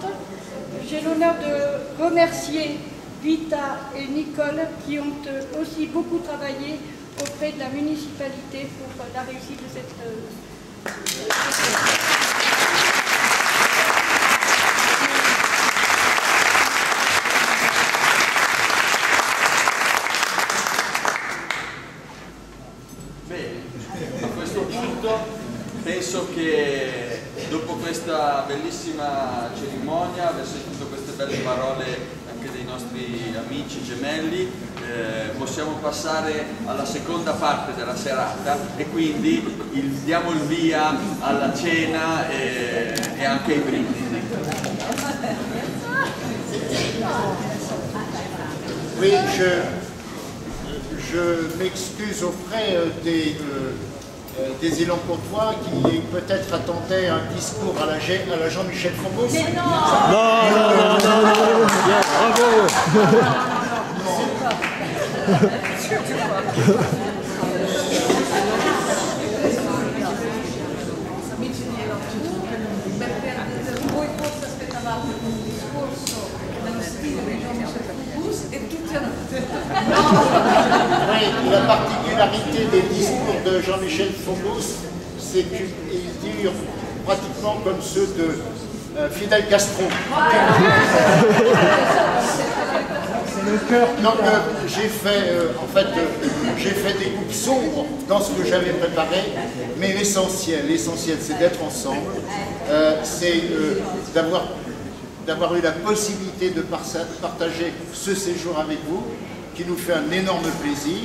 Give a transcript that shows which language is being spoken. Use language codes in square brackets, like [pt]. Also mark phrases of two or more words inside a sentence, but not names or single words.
[fr] j'ai l'honneur de remercier Vita et Nicole qui ont aussi beaucoup travaillé auprès de la municipalité pour la réussite de cette [it] Bene, a questo punto penso che dopo questa bellissima cerimonia, aver sentito queste belle parole anche dei nostri amici gemelli, possiamo passare alla seconda parte della serata e quindi diamo il via alla cena e anche ai brindisi. [fr] Oui, je m'excuse auprès des élans courtois qui peut-être attendaient un discours à la Jean-Michel Foucault. Non, bravo. [it] Amici di voi forse aspettavate un discorso nello stile di Jean-Michel Foucault e tutti hanno detto [fr] Oui, la particularité des discours de Jean-Michel Foucault, c'est qu'ils durent pratiquement comme ceux de Fidel Castro. Donc j'ai fait des coupes sombres dans ce que j'avais préparé, mais l'essentiel c'est d'être ensemble, c'est d'avoir eu la possibilité de partager ce séjour avec vous, qui nous fait un énorme plaisir.